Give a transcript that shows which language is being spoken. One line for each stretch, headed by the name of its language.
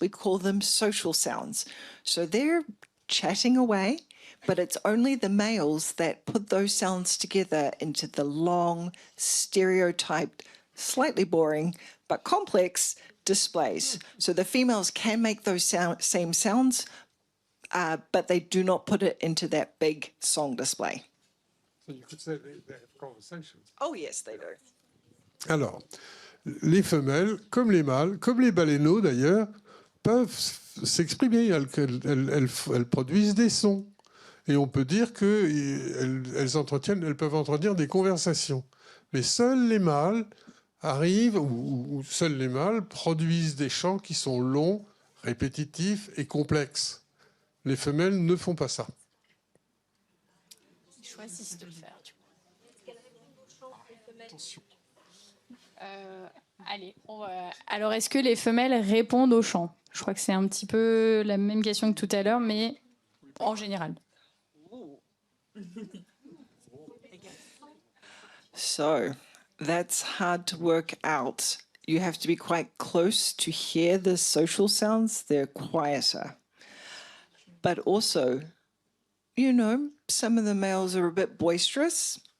English: We call them social sounds. So they're chatting away, but it's only the males that put those sounds together into the long, stereotyped, slightly boring, but complex displays. So the females can make those same sounds, but they do not put it into that big song display. So you could say they have conversations. Oh yes, they do.
French: Alors, les femelles, comme les mâles, comme les baleineaux d'ailleurs, peuvent s'exprimer. Elles produisent des sons. Et on peut dire qu'elles peuvent entretenir des conversations. Mais seuls les mâles arrivent, ou seuls les mâles produisent des chants qui sont longs, répétitifs et complexes. Les femelles ne font pas ça. Ils choisissent de le faire. Attention. Allez, alors est-ce que les femelles répondent au chant? Je crois que c'est un petit peu la même question que tout à l'heure, mais en général.
English: So that's hard to work out. You have to be quite close to hear the social sounds. They're quieter. But also, you know, some of the males are a bit boisterous.